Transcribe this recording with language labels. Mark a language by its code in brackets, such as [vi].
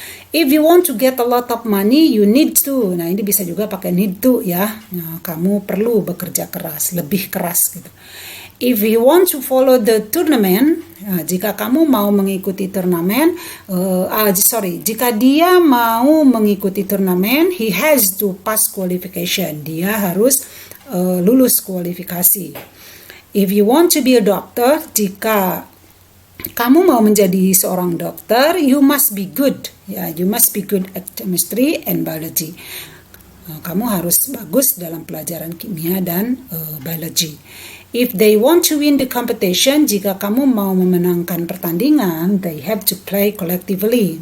[en] If you want to get a lot of money, you need to. [id] Nah, ini bisa juga pakai [en] need to [id] ya. Nah, kamu perlu bekerja keras, lebih keras gitu. [en] If you want to follow the tournament, [id] jika kamu mau mengikuti turnamen, jika dia mau mengikuti turnamen, [en] he has to pass qualification. [id] Dia harus lulus kualifikasi. [en] If you want to be a doctor, [id] jika kamu mau menjadi seorang dokter, [en] you must be good. Ya, you must be good at chemistry and biology. [id] Kamu harus bagus dalam pelajaran kimia dan biology. [en] If they want to win the competition, [id] jika kamu mau memenangkan pertandingan, [en] they have to play collectively.